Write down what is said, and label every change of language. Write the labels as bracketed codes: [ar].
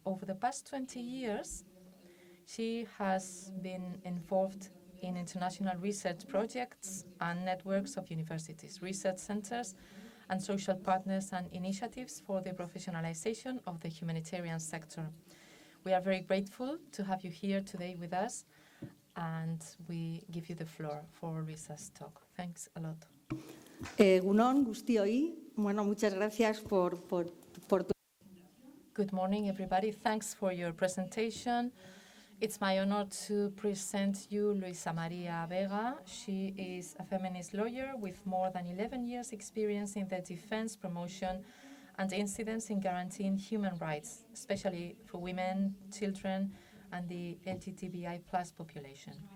[en] Over the past 20 years, she has been involved in international research projects and networks of universities, research centers, and social partners and initiatives for the professionalization of the humanitarian sector. We are very grateful to have you here today with us, and we give you the floor for Luisa's talk. Thanks a lot. [eu] Egunon guztioi. [es] Bueno, muchas gracias por tu... [en] Good morning, everybody. Thanks for your presentation. It's my honor to present you Luisa María Vega. She is a feminist lawyer with more than 11 years' experience in the defense, promotion, and incidents in guaranteeing human rights, especially for women, children, and the LGBTI+ population.